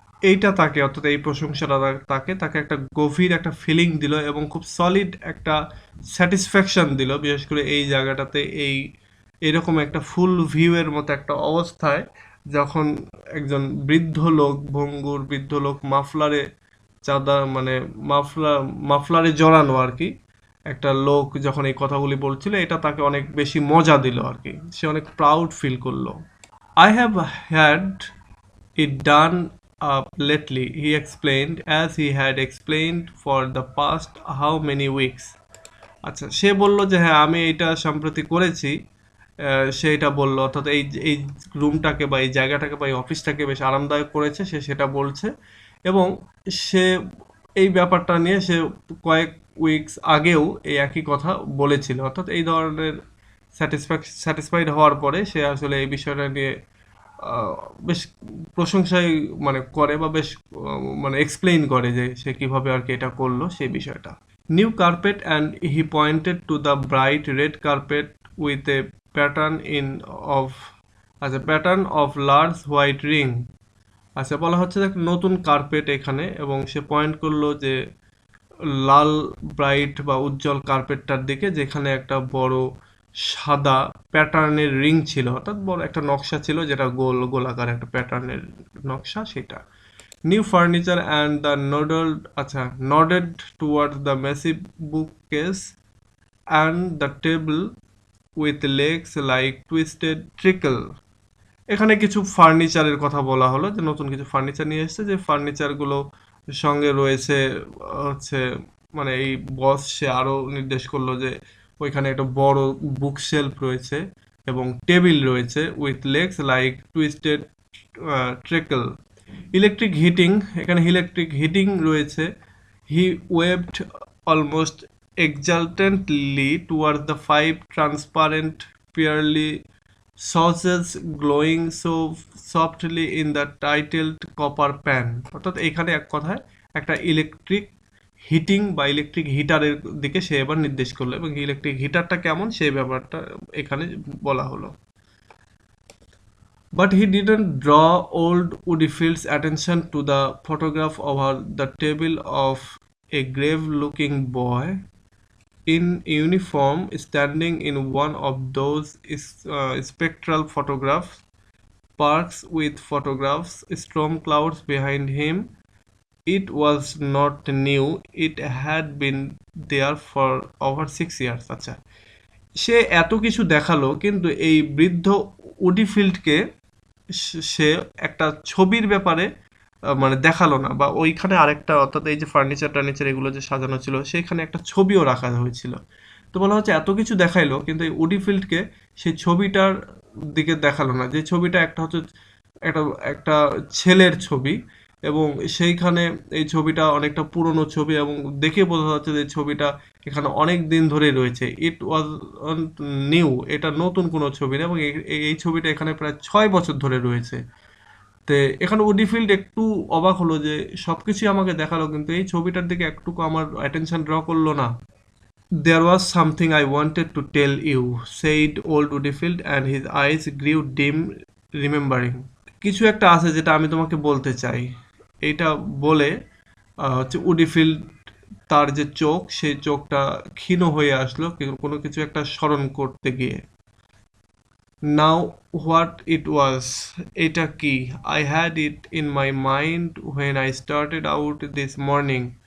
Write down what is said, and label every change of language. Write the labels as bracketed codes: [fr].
[bn] এইটা তাকে, অর্থাৎ এই প্রশংসাটা তাকে তাকে একটা গভীর একটা ফিলিং দিল এবং খুব সলিড একটা স্যাটিসফ্যাকশন দিল, বিশেষ করে এই জায়গাটাতে এই এরকম একটা ফুল ভিউয়ের মতো একটা অবস্থায় যখন একজন বৃদ্ধ লোক, ভঙ্গুর বৃদ্ধ লোক মাফলারে চাঁদা মানে মাফলারে জড়ানো আর কি একটা লোক যখন এই কথাগুলি বলছিল, এটা তাকে অনেক বেশি মজা দিল আর কি, সে অনেক প্রাউড ফিল করলো। [en] I have had it done up lately, he explained, as he had explained for the past how many weeks. [bn] আচ্ছা সে বলল যে হ্যাঁ আমি এটা সম্প্রতি করেছি, সে এটা বললো, অর্থাৎ এই রুমটাকে বা এই জায়গাটাকে বা এই অফিসটাকে বেশ আরামদায়ক করেছে, সে সেটা বলছে, এবং সে এই ব্যাপারটা নিয়ে সে কয়েক উইকস আগেও এই একই কথা বলেছিল, অর্থাৎ এই ধরনের স্যাটিসফাইড হওয়ার পরে সে আসলে এই বিষয়টা নিয়ে বেশ প্রশংসাই মানে করে বা বেশ মানে এক্সপ্লেইন করে যে সে কিভাবে আর কি এটা করলো সেই বিষয়টা। [en] New carpet and he pointed to the bright red carpet with a pattern in of আচ্ছা pattern of large white ring. [bn] আচ্ছা বলা হচ্ছে যে একটা নতুন কার্পেট এখানে, এবং সে পয়েন্ট করলো যে লাল ব্রাইট বা উজ্জ্বল কার্পেটটার দিকে, যেখানে একটা বড় সাদা প্যাটার্নের রিং ছিল, অর্থাৎ বড় একটা নকশা ছিল যেটা গোল গোলাকার একটা প্যাটার্নের নকশা সেটা। [en] New furniture and the nodded towards the massive bookcase and the table with legs like twisted trickle. [bn] এখানে কিছু ফার্নিচারের কথা বলা হলো যে নতুন কিছু ফার্নিচার নিয়ে এসেছে, যে ফার্নিচারগুলো সঙ্গে রয়েছে হচ্ছে মানে এই বস সে আরো নির্দেশ করলো যে ওইখানে একটা বড় বুক শেলফ রয়েছে এবং টেবিল রয়েছে [en] With legs like twisted treacle. [bn] Electric heating, এখানে ইলেকট্রিক হিটিং রয়েছে। [en] He waved almost exultantly towards the five transparent pearly saucers glowing so softly in the titled copper pan। [bn] অর্থাৎ এখানে এক কথায় একটা ইলেকট্রিক হিটিং বা ইলেকট্রিক হিটারের দিকে সে এবার নির্দেশ করলো, এবং ইলেকট্রিক হিটারটা কেমন সেই ব্যাপারটা এখানে বলা হলো। [en] But he didn't draw old Woodfield's attention to the photograph over the table of a grave-looking boy in uniform standing in one of those spectral photographs, parks with photographs, storm clouds behind him. It was not new, it had been there for over 6 years. [bn] আচ্ছা, সে এত কিছু দেখালো কিন্তু এই বৃদ্ধ উডিফিল্ডকে সে একটা ছবির ব্যাপারে মানে দেখালো না, বা ওইখানে আরেকটা অর্থাৎ এই যে ফার্নিচার টার্নিচার এগুলো যে সাজানো ছিল সেখানে একটা ছবিও রাখা হয়েছিল। তো বলা হচ্ছে এত কিছু দেখাইলো কিন্তু এই উডিফিল্ডকে সেই ছবিটার দিকে দেখালো না, যে ছবিটা একটা হচ্ছে একটা একটা ছেলের ছবি, এবং সেইখানে এই ছবিটা অনেকটা পুরনো ছবি এবং দেখে বোঝা যাচ্ছে যে ছবিটা এখানে অনেক দিন ধরে রয়েছে। [en] it was new, [bn] এটা নতুন কোনো ছবি না, এবং এই ছবিটা এখানে প্রায় 6 বছর ধরে রয়েছে। তো এখানে উডিফিল্ড একটু অবাক হলো যে সবকিছুই আমাকে দেখালো কিন্তু এই ছবিটার দিকে একটুকু আমার অ্যাটেনশন ড্র করলো না। [en] There was something I wanted to tell you, said old Woodfield, and his eyes grew dim, remembering. [bn] কিছু একটা আছে যেটা আমি তোমাকে বলতে চাই। এইটা বলে হচ্ছে উডিফিল্ড তার যে চোখ সেই চোখটা ক্ষীণ হয়ে আসলো কোনো কিছু একটা স্মরণ করতে গিয়ে। [en] now what it was, [bn] এটা কি? [en] I had it in my mind when I started out this morning.